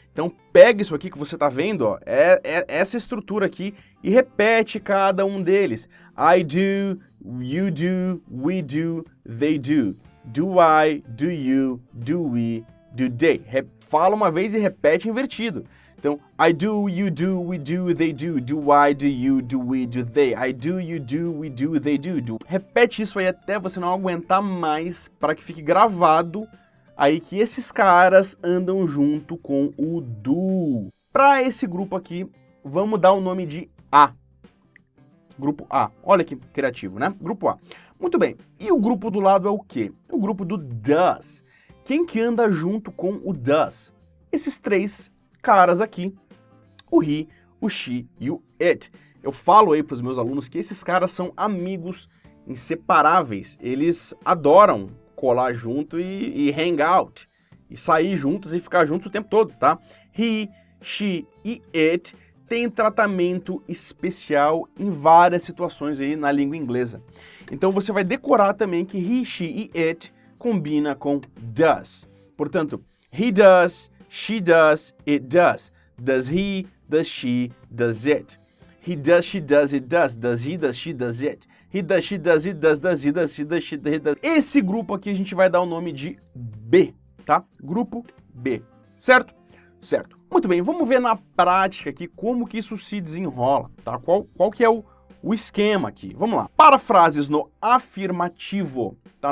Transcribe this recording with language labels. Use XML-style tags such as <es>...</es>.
<pt>Então pega isso aqui que você tá vendo, ó, é essa estrutura aqui e repete cada um deles.</pt> <en>I do, you do, we do, they do. Do I, do you, do we, do they.</en> <pt>Fala uma vez e repete invertido. Então,</pt> <en>I do, you do, we do, they do. Do I, do you, do we, do they. I do, you do, we do, they do.</en> <pt>Repete isso aí até você não aguentar mais para que fique gravado aí que esses caras andam junto com o do. Para esse grupo aqui, vamos dar o nome de A. Grupo A. Olha que criativo, né? Grupo A. Muito bem, e o grupo do lado é o quê? O grupo do does. Quem que anda junto com o does? Esses três caras aqui, o he, o she e o it. Eu falo aí para os meus alunos que esses caras são amigos inseparáveis. Eles adoram colar junto e</pt> <en>hang out,</en> <pt>e sair juntos e ficar juntos o tempo todo, tá? He, she e it tem tratamento especial em várias situações aí na língua inglesa. Então você vai decorar também que he, she e it combina com does. Portanto,</pt> <en>he does, she does, it does. Does he, does she, does it. He does, she does, it does. Does he, does she, does it. He does, she does, it does. Does he, does she, does she, does it.</en> <pt>Esse grupo aqui a gente vai dar o nome de B, tá? Grupo B, certo? Certo. Muito bem, vamos ver na prática aqui como que isso se desenrola, tá? Qual que é o esquema aqui? Vamos lá. Para frases no afirmativo, tá?</pt>